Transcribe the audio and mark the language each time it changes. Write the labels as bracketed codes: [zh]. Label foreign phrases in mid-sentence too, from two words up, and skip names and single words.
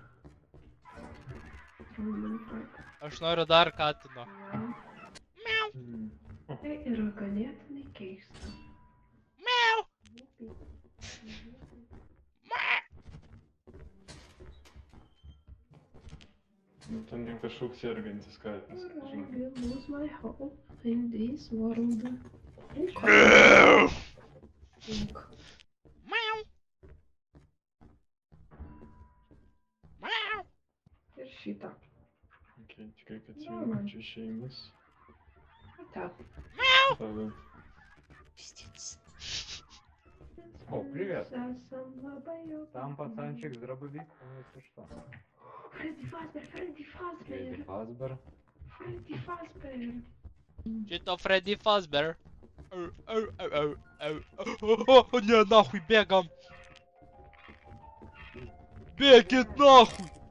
[lt] Aš noriu dar katino. Mm. Tai yra ganėtinai keista. Miau. Nu, ten jau kažkoks sergantis katinas. [en] I will lose my hope in this world. [lt] Ink. Miau. Miau. Ir šitą. Okei, tikrai, kad jau čia išėjimas. Tą. Tada. [ru] О, привет. [lt] Esam labai jau. [ru] Там пацанчик с дробовиком, если что. Freddy Fazbear, Freddy Фредди Fazbear, Фазбер. Freddy Fazbear. [lt] Šito Freddy Fazbear. O, ne, nahуй, bėgam. Bėkit nahуй.